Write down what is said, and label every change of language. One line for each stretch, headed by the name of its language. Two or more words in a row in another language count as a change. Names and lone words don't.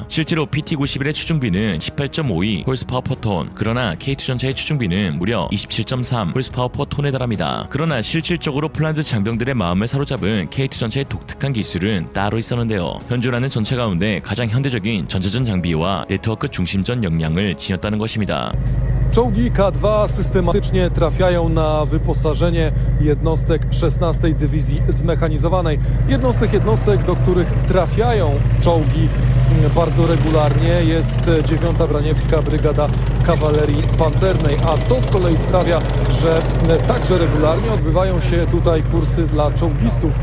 Korean: 실제로 PT-91의 추중비는 18.52
English: horsepower per ton
Korean: 그러나 K2 전차의 추중비는 무려 27.3 홀스파워 퍼 톤에 달합니다. 그러나 실질적으로 폴란드 장병들의 마음을 사로잡은 K2 전차의 독특한 기술은 따로 있었는데요. 현존하는 전차 가운데 가장 현대적인 전자전 장비와 네트워크 중심전 역량을 지녔다는 것입니다.
Polish: Czołgi K2 systematycznie trafiają na wyposażenie jednostek 16. Dywizji Zmechanizowanej. Jednostek, do których trafiają czołgi bardzo regularnie jest 9. Braniewska Brygada Kawalerii Pancernej, a to z kolei sprawia, że także regularnie odbywają się tutaj kursy dla czołgistów.